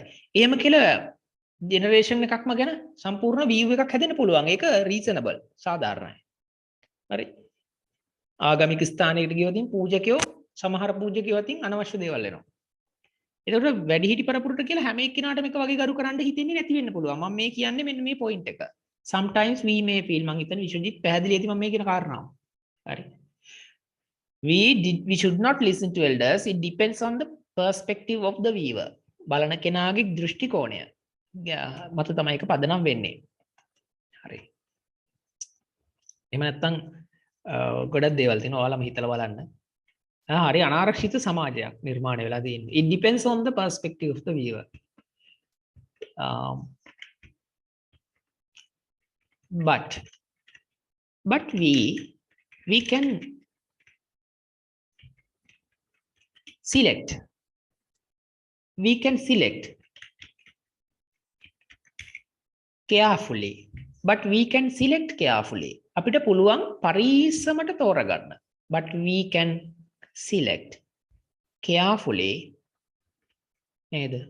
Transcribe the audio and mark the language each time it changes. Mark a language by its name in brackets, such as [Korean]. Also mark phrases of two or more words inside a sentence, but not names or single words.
[Sinhala] එහෙම කියලා ජෙනරේෂන් එකක්ම ගැන සම්පූර්ණ view එකක් හැදෙන්න පුළුවන්. ඒක රීසනබල් සාධාරණයි. හරි. ආගමික ස්ථානයකට ගියොතින් පූජකයෝ සමහර පූජකයෝ අතින් අනවශ්‍ය දේවල් එනවා. එතකොට වැඩිහිටි පරපුරට කියලා හැම එක්කිනාටම එක වගේ ගරු කරන්න හිතෙන්නේ නැති වෙන්න පුළුවන්. මම මේ කියන්නේ මෙන්න මේ පොයින්ට් එක. [English] Sometimes we may feel [Sinhala] මං හිතන්නේ විශ්වජිත් පැහැදිලි ඇති මම මේ කියන කාරණාව. හරි. [English] We should not listen to elders. It depends on the perspective of the viewer. [Sinhala] බලන කෙනාගේ දෘෂ්ටි කෝණය. මත තමයි ඒක පදනම් වෙන්නේ. හරි. එහෙම නැත්නම් ගොඩක් දේවල් තියෙනවා. ඔයාලම හිතලා බලන්න. හරි අනාරක්ෂිත සමාජයක් නිර්මාණය වෙලා තියෙන්නේ. [English] It depends on the perspective of the viewer. But we can select. We can select carefully. But we can select carefully. [Sinhala] අපිට පුළුවන් පරිස්සමට තෝරගන්න. [English] But we can select carefully නේද?